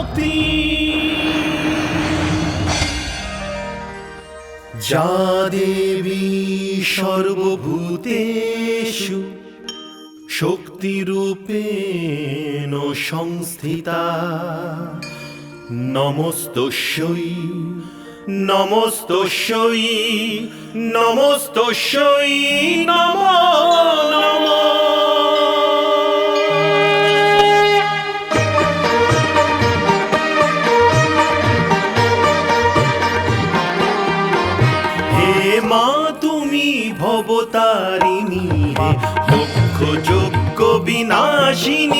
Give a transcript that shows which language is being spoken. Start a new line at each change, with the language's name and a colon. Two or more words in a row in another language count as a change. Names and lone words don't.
Sanskrit: যা দেবী সর্বভূতেষু শক্তিরূপেণ সংস্থিতা নমস্তস্যৈ নমস্তস্যৈ নমস্তস্যৈ নমো নমঃ।
Bangla: হে মা তুমি ভবতারিণী, হে লক্ষ যজ্ঞ বিনাশিনী।